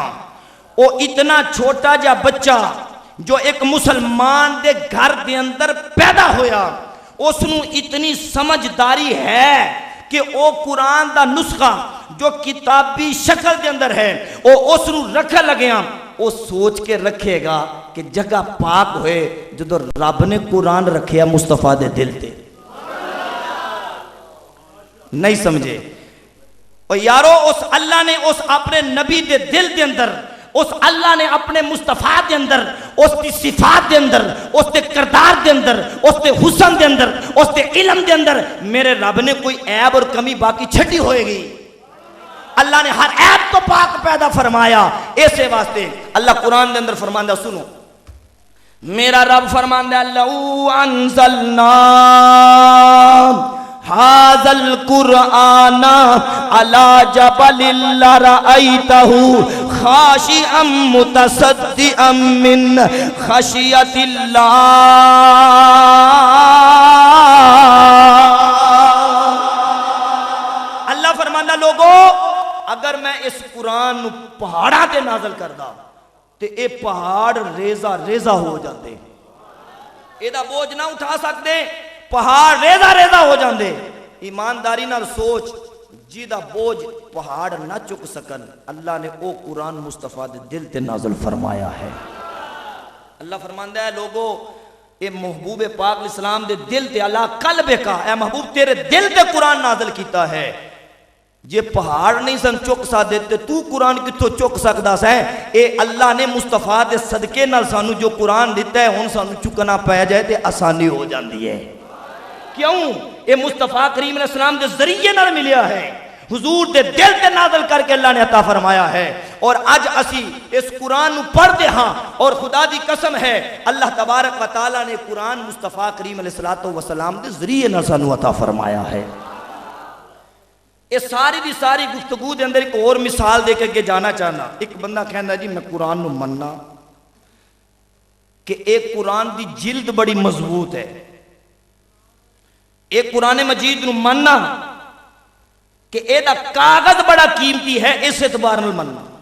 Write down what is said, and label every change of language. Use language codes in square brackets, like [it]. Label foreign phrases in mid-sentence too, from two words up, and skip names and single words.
[pa] وہ اتنا چھوٹا جا بچہ جو ایک مسلمان دے گھر دے اندر پیدا ہویا، اس نو اتنی سمجھداری ہے کہ وہ قرآن دا نسخہ جو کتابی شکل دے اندر ہے وہ اس نو رکھا لگیا. وہ سوچ کے رکھے گا کہ جگہ پاک ہوئے جدو رب نے قرآن رکھیا مصطفیٰ دے دل تے. نہیں سمجھے؟ اور یارو اس اللہ نے اس اپنے نبی دے دل دے اندر، اس اللہ نے اپنے مصطفیٰ دے اندر، اس کی صفات دے اندر، اس کے کردار دے اندر، اس کے حسن دے اندر، اس کے علم دے اندر میرے رب نے کوئی عیب اور کمی باقی چھٹی ہوئے گی. اللہ نے ہر عیب تو پاک پیدا فرمایا. ایسے واسطے اللہ قرآن دے اندر فرماندہ سنو. میرا رب فرماندہ [ar] لو انزلنا هذا القرآن على جبل لرأيته خاشعا متصدعا من خشية الله. [pa] اللہ فرمانا لوگو اگر میں اس قرآن پہاڑاں تے نازل کردا تے اے پہاڑ ریزہ ریزہ ہو جاندے. اے دا بوجھ نہ اٹھا سکتے، پہاڑ ریزہ ریزہ ہو جاندے. ایمانداری نال سوچ جی دا بوجھ پہاڑ نہ چک سکن، اللہ نے او قرآن مصطفیٰ دے دل تے نازل فرمایا ہے. اللہ فرماندا ہے لوگو اے محبوب پاک اسلام دے دل تے اللہ قلب کا، اے محبوب تیرے دل تے قرآن نازل کیتا ہے. جے پہاڑ نہیں سن چک سکدے تے تو قرآن کتھوں چک سکدا سا؟ اے اللہ نے مصطفیٰ دے صدقے نال سانو جو قرآن دیتا ہے ہن سانو چکنا پے جائے تے آسانی ہو جاندی ہے. کیوں؟ اے مصطفیٰ کریم علیہ السلام دے ذریعے نال ملیا ہے، حضور دے دل تے نازل کر کے اللہ نے عطا فرمایا ہے. اور اج اسی اس قرآن نو پڑھ دے ہاں اور خدا دی قسم ہے اللہ تبارک و تعالی نے قرآن مصطفیٰ کریم علیہ السلام دے ذریعے نال سانو عطا فرمایا ہے. اس ساری دی ساری گفتگو دے اندر ایک اور مثال دے کے جانا چاہنا. ایک بندہ کہندا جی میں قرآن نو مننا کہ ایک قرآن دی جلد بڑی مضبوط ہے، ایک قرآن مجید نو مننا کہ اے دا کاغذ بڑا قیمتی ہے، اس اعتبار نال مننا.